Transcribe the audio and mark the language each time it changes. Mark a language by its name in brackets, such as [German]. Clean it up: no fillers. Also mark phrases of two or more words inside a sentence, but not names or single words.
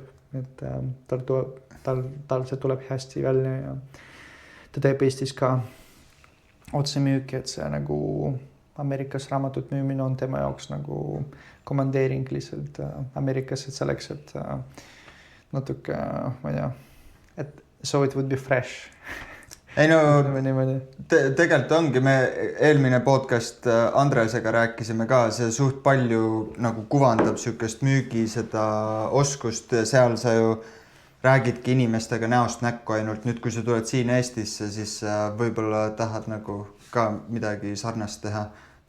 [Estonian] Et tal see tuleb hästi välja ja ta teeb Eestis ka otsemüüki, et see nagu Ameerikas raamatut müümine on tema jaoks nagu komandeering lihtsalt Ameerikas, et selleks, et natuke, ma ei tea, et [English] so it would be fresh. [Estonian] Ei no, tegelikult ongi, me eelmine podcast Andresega rääkisime ka, see suht palju nagu kuvandab sükest müügi seda oskust, seal sa ju räägidki inimestega näost näkku ainult. Nüüd, kui sa tuled siin Eestisse, siis võib-olla tahad nagu ka midagi sarnast teha.